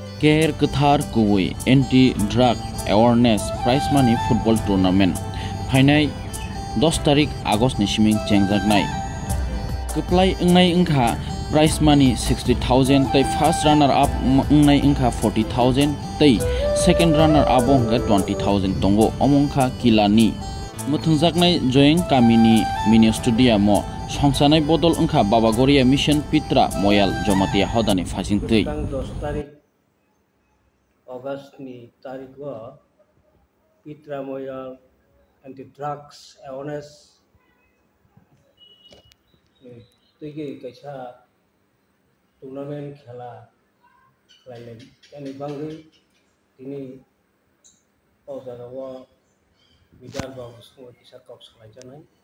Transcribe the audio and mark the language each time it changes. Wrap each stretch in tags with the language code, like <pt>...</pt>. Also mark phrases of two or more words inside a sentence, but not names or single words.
<trp>Care Kathar Kuwi Anti-Drug Awareness</trp> <en>Prize Money</en> <trp>Football Tournament Fainai 10 tarik Agust ni siming chengjak Keplai engnai engkha prize money 60,000 tei</trp> <en>first runner up</en> <trp>engnai engkha 40,000 tei</trp> <en>second runner up</en> <trp>ongkha 20,000 tongo omongkha kilani muthungjaknai join kamini</trp> <en>mini stadium</en> <trp>o songsanai bodol engkha babagoria mission pitra moyal jomatia hodani phasingtei 10 tarik August ni tarik wa pitra moyal</trp> <en>anti drugs awareness</en> <trp>tege kaisa tournament khela khlailai yani bangai tini pawjarawa bidar babu songo kisa kok salaijanai</trp>